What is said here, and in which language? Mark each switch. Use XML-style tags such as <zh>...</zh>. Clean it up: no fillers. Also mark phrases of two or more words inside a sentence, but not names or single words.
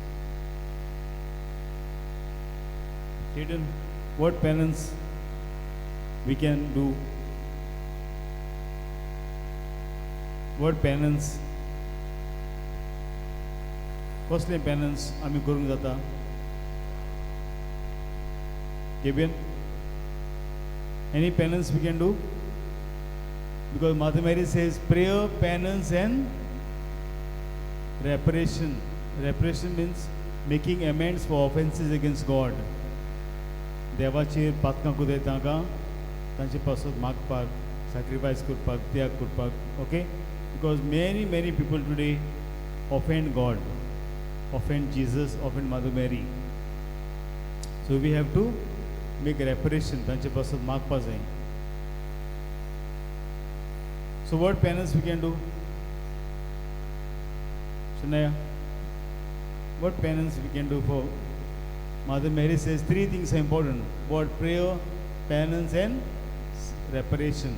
<en>Hidden, what penance we can do? What penance? Firstly, penance,</en> <kok>आमी करूंक जाता.</kok> <en>Given any penance we can do? Because Mother Mary says prayer, penance, and reparation. Reparation means making amends for offenses against God.</en> <kok>देवाचेर पातकां कुदें तांकां तांचे पासून मागपाक, sacrifice करपाक, त्याग करपाक.</kok> <en>Okay? Because many people today offend God, offend Jesus, offend Mother Mary. So we have to make reparation.</en> <kok>तांचे पासून मागपा जाय.</kok> <en>So what penance we can do? Shania, what penance we can do for? Mother Mary says 3 things are important. What? Prayer, penance, and reparation.</en>